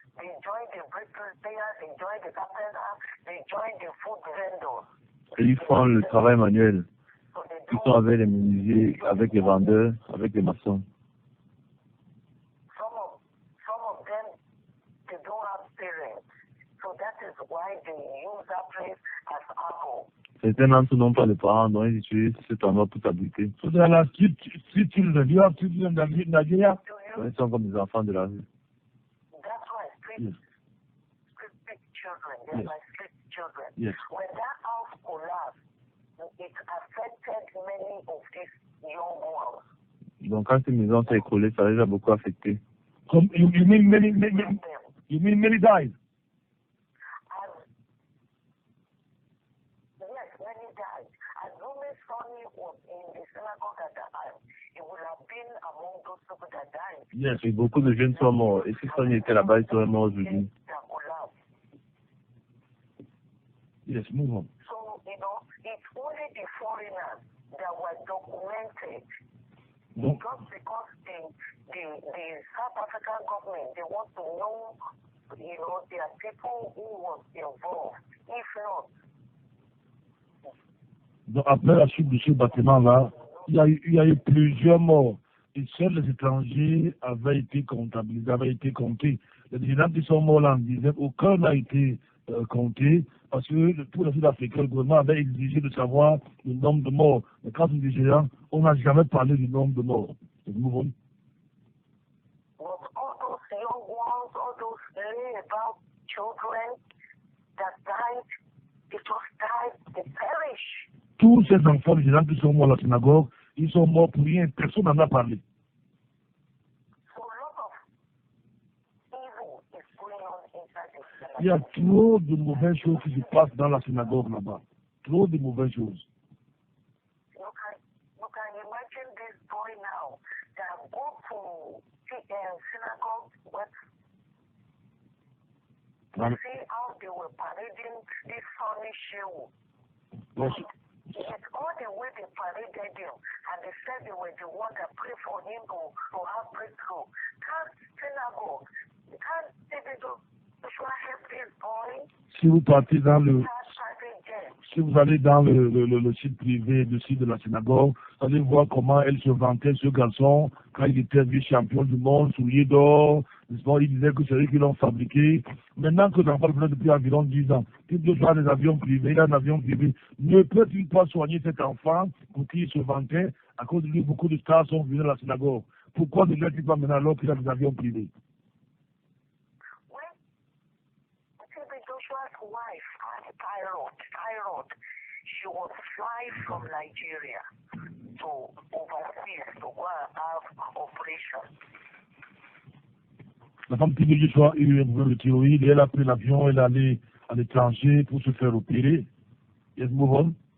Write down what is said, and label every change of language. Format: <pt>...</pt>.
<en>They join the bricklayers, they join the carpenter, they join the food vendors.</en> <fr>Et ils font le travail manuel. Ils sont avec les menuisiers, avec les vendeurs, avec les maçons.</fr> <en>Some of them, they don't have parents. So that is why they use that place as Apple.</en> <fr>Certains d'entre eux n'ont pas de parents, donc ils utilisent cet endroit pour s'abriter.</fr> <en>So there are street children. You have children in Nigeria?</en> <fr>Ils sont comme des enfants de la rue.</fr> <en>That's why street children, they're like street children. Yes. When that house collapsed, it affected many of these young ones.</en> <fr>Donc quand ces maisons s'est écroulée, ça les a beaucoup affectés.</fr> <en>You mean many died? Yes, many died. As Lumis Sonny was in the synagogue at the time, he would have been among those people that died.</en> <fr>Yes, et beaucoup de jeunes sont morts. Et si Sonny était là-bas, ils seraient morts aujourd'hui.</fr> <en>Yes, move on. So, it's only the foreigners that were documented. No. Just because the South African government, they want to know, there are people who was involved. If not,</en> <fr>Donc, après la chute de ce bâtiment-là, il y a eu plusieurs morts. Et seuls les étrangers avaient été comptabilisés, avaient été comptés. Les gens qui sont morts là, on disait aucun n'a été compté, parce que pour les Sud-Africains, le gouvernement avait exigé de savoir le nombre de morts. Mais quand on dit géant, on n'a jamais parlé du nombre de morts.</fr> <en>all those young ones, all those about children that died, they just died, they perished.</en> <fr>Tous ces enfants, les gens qui sont morts à la synagogue, ils sont morts pour rien, personne n'en a parlé.</fr> <en>So a lot of evil is going on inside the synagogue.</en> <fr>Il y a trop de mauvaises choses qui se passent dans la synagogue là-bas. Trop de mauvaises choses.</fr> <en>You can imagine this boy now that go to synagogue with see how they were parading this Sonny Shehu. Yes. It's all the way they paraded him, and they said they were the one that prayed for him to have breakthrough. Can't synagogue, can't David Joshua help this boy?</en> <fr>Si vous partez dans le, si vous allez dans le site privé, le site de la synagogue, vous allez voir comment elle se vantait, ce garçon, quand il était vice-champion du monde, soulier d'or, il disait que c'est eux qui l'ont fabriqué. Maintenant que l'enfant est depuis environ 10 ans, il doit avoir des avions privés, il a un avion privé. Ne peut-il pas soigner cet enfant pour qui il se vantait? À cause de lui, beaucoup de stars sont venus à la synagogue. Pourquoi ne l'est-il pas maintenant alors qu'il a des avions privés?</fr> <en>Joshua's wife, Tyrod, she was flying from Nigeria to overseas to go and have operation.</en> <fr>La femme de Joshua a eu un problème de thyroïde et elle a pris l'avion, elle est allée à l'étranger pour se faire opérer.</fr> <en>Yes, move on.</en>